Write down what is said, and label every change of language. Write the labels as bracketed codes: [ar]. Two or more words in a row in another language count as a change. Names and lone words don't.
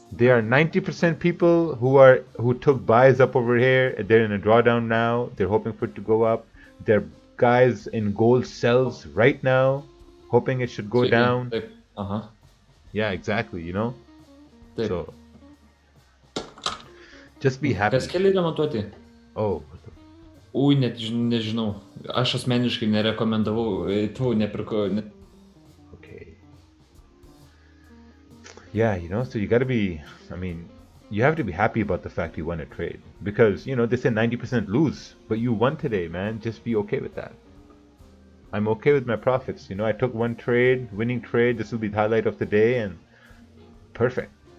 [en] There are 90% people who took buys up over here. They're in a drawdown now. They're hoping for it to go up. There are guys in gold sells right now, hoping it should go down. Yeah, exactly. You know. So just be happy. [lt] Kas keliai remontuoti? [en] Oh. [lt] Ui, net nežinau. Aš asmeniškai nerekomendavau, nepirkau. [en] Okay. Yeah, you know, so you gotta be, I mean, you have to be happy about the fact you won a trade. Because, you know, they say 90% lose, but you won today, man. Just be okay with that. I'm okay with my profits. You know, I took one trade, winning trade. This will be the highlight of the day, and perfect.